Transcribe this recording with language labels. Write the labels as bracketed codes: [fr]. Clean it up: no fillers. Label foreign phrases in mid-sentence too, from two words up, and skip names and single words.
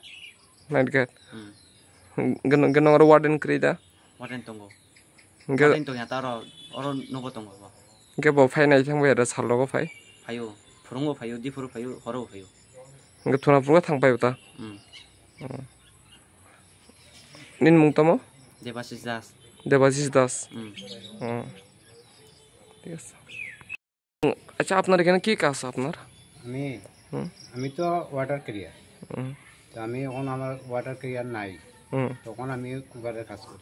[en] night gate [trp] genongoro warden krida waten tongo hinke waten to yata oro nogo tongo ba hinke bo phai nai thang bai da salogo phai payu phurungo payu di phuru payu horo payu hinke thuna pura thang pai uta nin mungtamo [bn] দেবাশিস দাস ঠিক আছে আচ্ছা আপনার এখানে কি কাজ আপনার আমি তো [en] water carrier [bn] তো আমি এখন আমার [en] water carrier [bn] নাই তখন আমি কুকারের কাজ করি